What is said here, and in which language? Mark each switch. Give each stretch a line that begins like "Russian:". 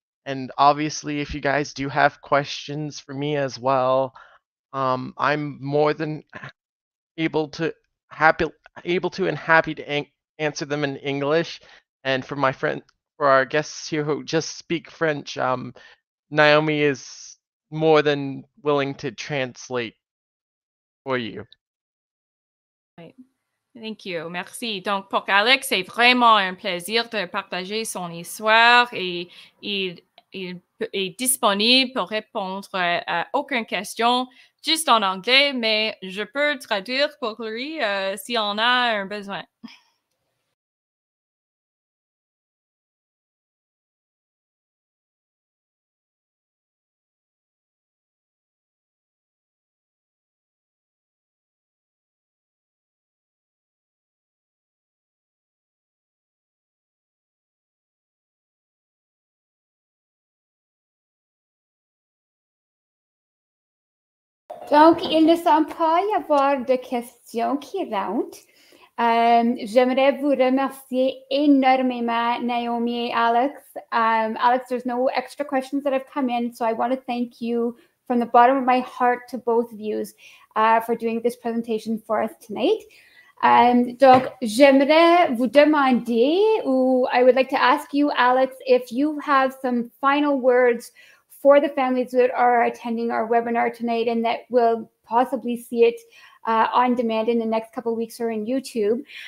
English: And obviously, if you guys do have questions for me as well, I'm more than able to happy to answer them in English. And for our guests here who just speak French, Naomi is more than willing to translate for you. Right. Thank you.
French: Merci. Donc, pour Alex, c'est vraiment un plaisir de partager son histoire et il est disponible pour répondre à aucune question, juste en anglais, mais je peux traduire pour lui si on a un besoin. Donc, il ne semble pas y avoir de questions qui rentrent. J'aimerais vous remercier énormément, Naomi and Alex.
English: Alex, there's no extra questions that have come in, so I want to thank you from the bottom of my heart to both of you for doing this presentation for us tonight.
French: Donc, j'aimerais vous demander, ou
English: I would like to ask you, Alex, if you have some final words for the families that are attending our webinar tonight and that will possibly see it on demand in the next couple of weeks or in YouTube.